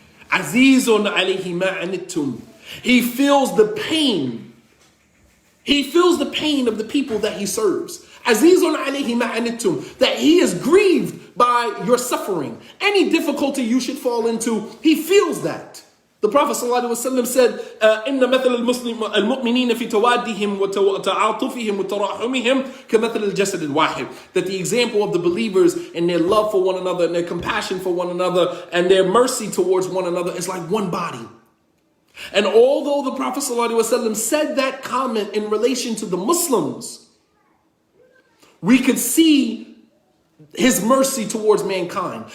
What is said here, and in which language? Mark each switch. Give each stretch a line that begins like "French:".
Arabic: عَزِيزٌ عَلَيْهِ مَا عَنِتُّمْ.
English: He feels the pain. He feels the pain of the people that he serves.
Arabic: Azizun alayhi ma anittum,
English: that he is grieved by your suffering. Any difficulty you should fall into, he feels that. The Prophet ﷺ said,
Arabic: إِنَّ مَثَلَ الْمُؤْمِنِينَ فِي تَوَادِّهِمْ وَتَعَاطُفِهِمْ وَتَرَحُمِهِمْ كَمَثَلِ الْجَسَدِ الْوَاحِدِ.
English: That the example of the believers and their love for one another and their compassion for one another and their mercy towards one another is like one body. And although the Prophet ﷺ said that comment in relation to the Muslims, we could see his mercy towards mankind.